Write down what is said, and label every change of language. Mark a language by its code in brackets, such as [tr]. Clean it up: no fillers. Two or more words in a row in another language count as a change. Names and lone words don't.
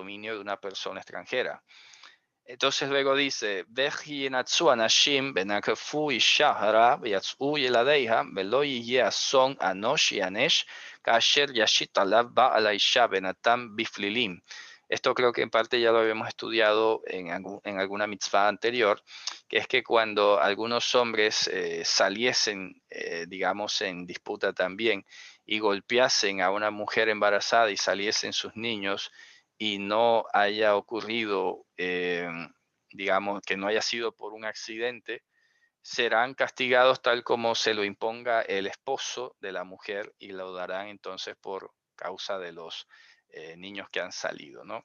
[es] dominio de una persona extranjera. Entonces luego dice, [he] "וכי ינצו אנשים ונגפו אשה הרה ויצאו ילדיה ולא יהיה אסון ענוש יענש כאשר ישית עליו בעל האשה ונתן בפללים". [es] Esto creo que en parte ya lo habíamos estudiado en alguna mitzvah anterior, que es que cuando algunos hombres saliesen, digamos, en disputa también, y golpeasen a una mujer embarazada y saliesen sus niños, y no haya ocurrido, digamos, que no haya sido por un accidente, serán castigados tal como se lo imponga el esposo de la mujer y lo darán entonces por causa de los niños que han salido, ¿no?